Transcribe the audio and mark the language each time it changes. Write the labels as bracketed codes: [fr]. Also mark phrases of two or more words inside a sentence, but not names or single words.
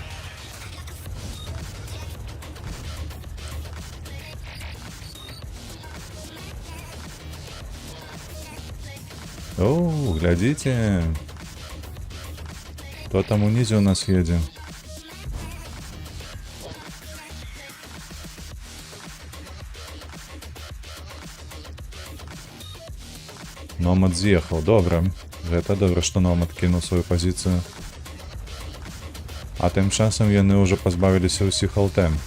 [ru] О, глядите. Кто там унизе у нас едет? [be] Номад з'ехаў, добра. Гэта добра, што Номад кінуў сваю пазіцыю. А тым часам яны ўжо пазбавіліся ўсіх ЛТ.